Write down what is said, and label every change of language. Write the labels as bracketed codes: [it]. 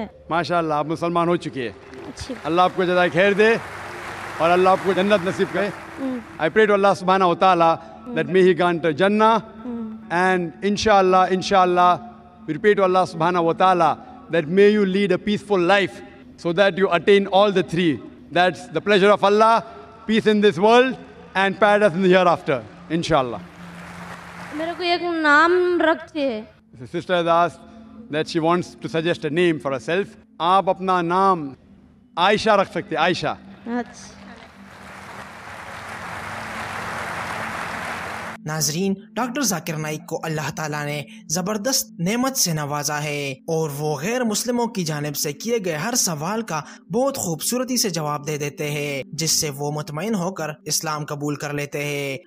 [hi] माशाअल्लाह, आप मुसलमान हो चुकी है। अल्लाह आपको जज़ाए खैर दे और अल्लाह आपको जन्नत नसीब करे। [en] I pray to Allah subhanahu wa ta'ala that may he grant Jannah, and inshallah we pray to Allah subhanahu wa ta'ala that may you lead a peaceful life so that you attain all the three. That's the pleasure of Allah, peace in this world and paradise in the hereafter, inshallah. [hi] मेरे को एक नाम रखिए। [en] The sister has asked that she wants to suggest a name for herself. [hi] आप अपना नाम आयशा रख सकते हैं, आयशा। अच्छा। नाजरीन, डॉक्टर जाकिर नाइक को अल्लाह ताला ने जबरदस्त नेमत से नवाजा है और वो गैर मुस्लिमों की जानिब से किए गए हर सवाल का बहुत खूबसूरती से जवाब दे देते हैं, जिससे वो मुतमईन होकर इस्लाम कबूल कर लेते हैं।